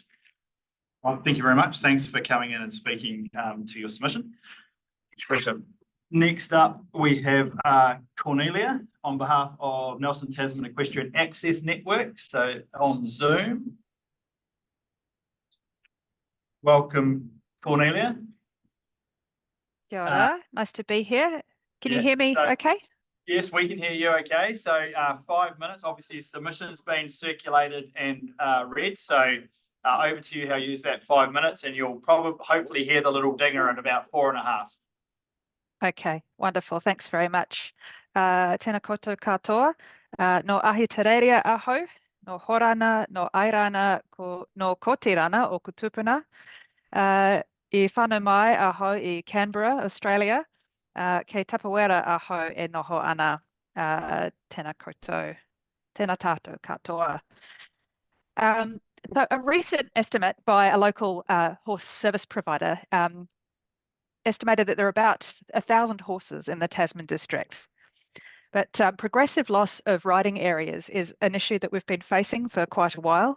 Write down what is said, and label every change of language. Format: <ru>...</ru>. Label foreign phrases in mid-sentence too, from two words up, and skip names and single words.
<en>Well, thank you very much. Thanks for coming in and speaking to your submission. Next up, we have Cornelia on behalf of Nelson Tasman Equestrian Access Network. So on Zoom. Welcome, Cornelia.</en> <mi>Kia ora.</mi> <en>Nice to be here. Can you hear me okay? Yes, we can hear you okay. So 5 minutes, obviously submission's been circulated and read. So over to you how you use that 5 minutes, and you'll probably hopefully hear the little dinger in about 4.5. Okay, wonderful. Thanks very much.</en> <mi>Tēnā koutou katoa. No ahi tereria aho, no horana, no airana, no kotirana o kutupuna. I whānau mai aho I Canberra, Australia. Kei Tapawera aho e noho ana. Tēnā koutou. Tēnā tātou katoa.</mi> <en>So a recent estimate by a local horse service provider estimated that there are about 1,000 horses in the Tasman district. But progressive loss of riding areas is an issue that we've been facing for quite a while.</en>